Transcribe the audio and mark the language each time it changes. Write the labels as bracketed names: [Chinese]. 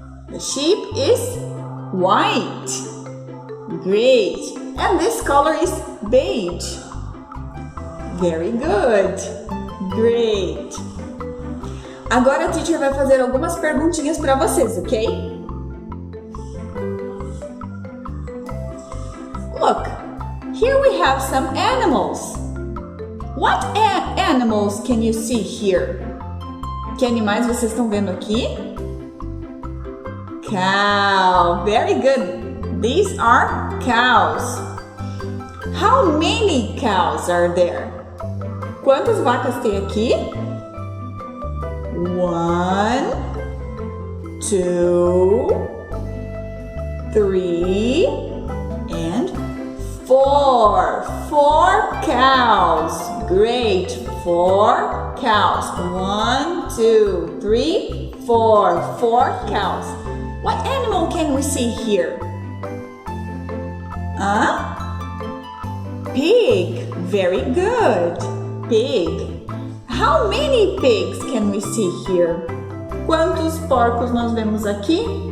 [English] The sheep is white. Great. And this color is beige. Very good. Great. [Portuguese] Agora a teacher vai fazer algumas perguntinhas para vocês, ok? [English] Look, here we have some animals. What animals can you see here? [Portuguese] Que animais vocês estão vendo aqui? [English] Cow. Very good. These are cows. How many cows are there? [Portuguese] Quantas vacas tem aqui? [English] 1, 2, 3, and 4. 4 cows. Great. 4 cows. 1, 2, 3, 4. 4 cows. What animal can we see here? Pig. Very good. Pig. How many pigs can we see here? [Portuguese] Quantos porcos nós vemos aqui?